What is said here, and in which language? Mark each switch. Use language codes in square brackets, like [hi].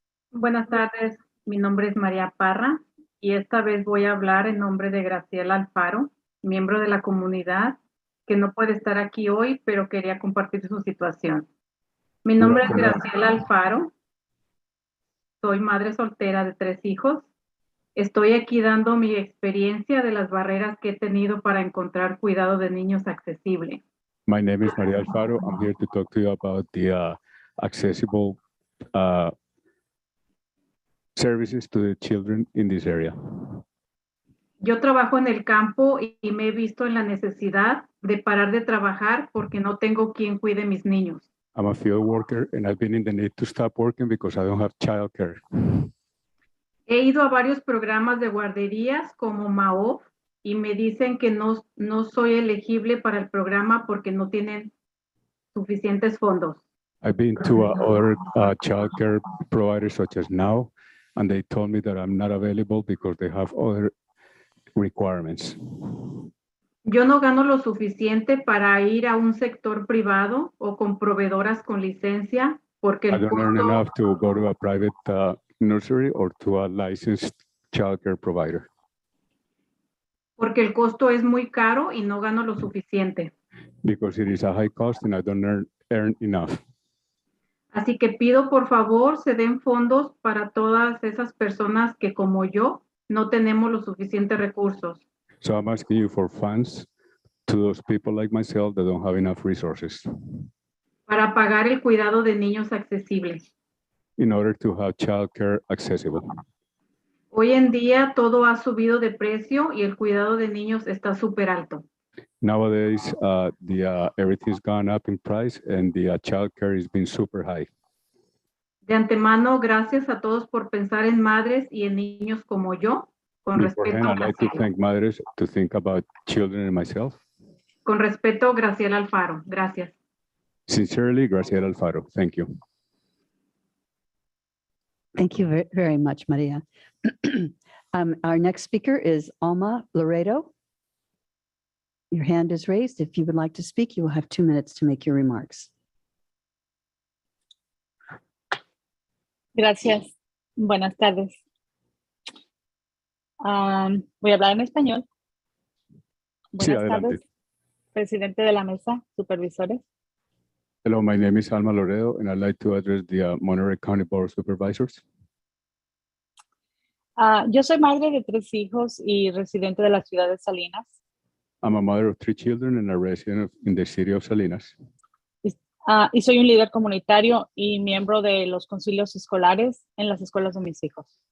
[es] Buenas tardes, mi nombre es María Parra y esta vez voy a hablar en nombre de Graciela Alfaro, miembro de la comunidad que no puede estar aquí hoy, pero quería compartir su situación. Mi nombre es Graciela Alfaro. Soy madre soltera de 3 hijos. Estoy aquí dando mi experiencia de las barreras que he tenido para encontrar cuidado de niños accesible. [en] My name is Maria Alfaro. I'm here to talk to you about the accessible services to the children in this area. [es] Yo trabajo en el campo y me he visto en la necesidad de parar de trabajar porque no tengo quien cuide mis niños. [en] I'm a field worker and I've been in the need to stop working because I don't have childcare. [es] He ido a varios programas de guarderías como MAOF y me dicen que no soy elegible para el programa porque no tienen suficientes fondos. [en] I've been to other childcare providers such as Now, and they told me that I'm not available because they have other requirements. [es] Yo no gano lo suficiente para ir a un sector privado o con proveedoras con licencia porque [en] I [es] el [en] don't earn [es] costo, [en] enough to go to a private nursery or to a licensed childcare provider [es] porque el costo es muy caro y no gano lo suficiente. [en] because it is a high cost and I don't earn enough. [es] Así que pido por favor se den fondos para todas esas personas que como yo no tenemos los suficientes recursos. [en] So I'm asking you for funds to those people like myself that don't have enough resources [es] Para pagar el cuidado de niños accesible. [en] in order to have childcare accessible. [es] Hoy en día todo ha subido de precio y el cuidado de niños está súper alto. [en] Nowadays, everything's gone up in price and the childcare has been super high. [es] De antemano, gracias a todos por pensar en madres y en niños como yo, con respeto, [en] Beforehand, I'd like to thank mothers to think about children and myself. [es] con respeto, Graciela Alfaro. Gracias. [en] Sincerely, Graciela Alfaro. Thank you. Thank you very much, Maria. Our next speaker is Alma Laredo. Your hand is raised. If you would like to speak, you will have 2 minutes to make your remarks. [es] Gracias. Buenas tardes. Voy a hablar en español. Sí, Buenas adelante. tardes, presidente de la mesa, supervisores. [en] Hello, my name is Alma Loredo, and I'd like to address the Monterey County Board of Supervisors. [es] Yo soy madre de 3 hijos y residente de la ciudad de Salinas. [en] I'm a mother of 3 children and a resident in the city of Salinas. [es] Y soy un líder comunitario y miembro de los concilios escolares en las escuelas de mis hijos.